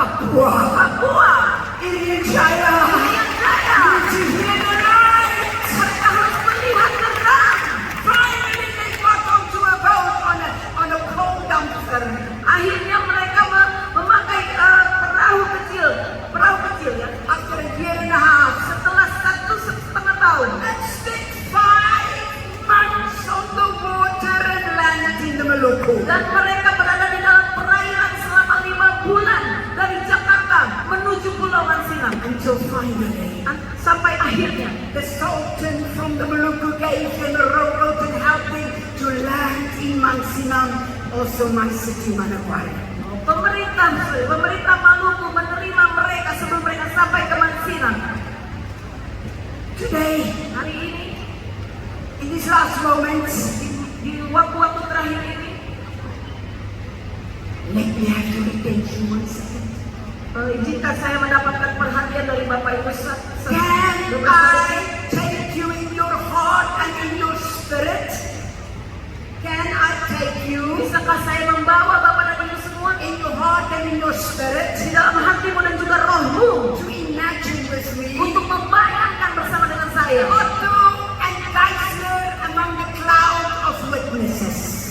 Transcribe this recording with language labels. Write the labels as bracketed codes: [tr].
[en] Papua, Irian Jaya, which is here tonight. [id] Mereka harus melihat terang. [en] Finally they got onto a boat on a coal dumpster. [id] Akhirnya mereka memakai perahu kecil ya. [en] After a year and a half, [id] setelah 1,5 tahun. [en] And spent 5 months on the water and landed in the Maluku. [id] Dan mereka berada di dalam perairan selama 5 bulan dari Jakarta menuju Pulau Mansinam. [en] Until finally, [id] sampai akhirnya, [en] the Sultan from the Maluku gave them a rowboat and helped them to land in Mansinam, also my city Manokwari. [id] Pemerintah Maluku menerima mereka sebelum mereka sampai ke Mansinam. [en] Today, [id] hari ini, [en] in these last moments, [id] di waktu-waktu terakhir ini, [en] let me have your attention one second. [id] Izinkan saya mendapatkan perhatian dari Bapak Ibu. [en] Can I take you in your heart and in your spirit? Can I take you? [id] Bisakah saya membawa Bapak dan Ibu semua [en] in your heart and in your spirit? [id] Di dalam hatimu dan juga rohmu. [en] To imagine with me. [id] Untuk membayangkan bersama dengan saya. [en] Otto and Geisler among the cloud of witnesses.